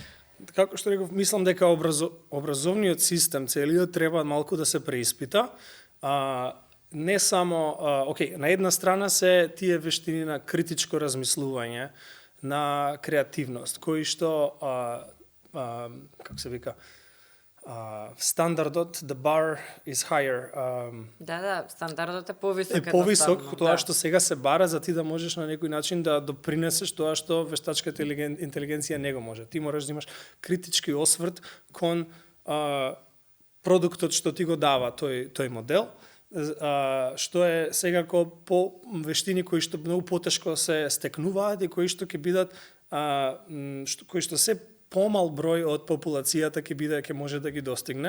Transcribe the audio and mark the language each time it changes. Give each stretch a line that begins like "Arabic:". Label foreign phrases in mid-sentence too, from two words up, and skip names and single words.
Macedonian: Како што реков, мислам дека образовниот систем целиот треба малку да се преиспита. Не само, на една страна се тие вештини на критичко размислување, на креативност, кои што, како се вика, стандардот,
English: the bar is higher.
Macedonian: Стандардот е повисок. Е повисок, тоа што сега се бара за ти да можеш на некој начин да допринесеш тоа што вештачката интелигенција не го може. Ти мораш да имаш критички осврт кон продуктот што ти го дава тој модел, што е секако по вештини кои што многу потешко се стекнуваат и кои што ќе бидат кои што се помал број од популацијата ќе може да ги достигне.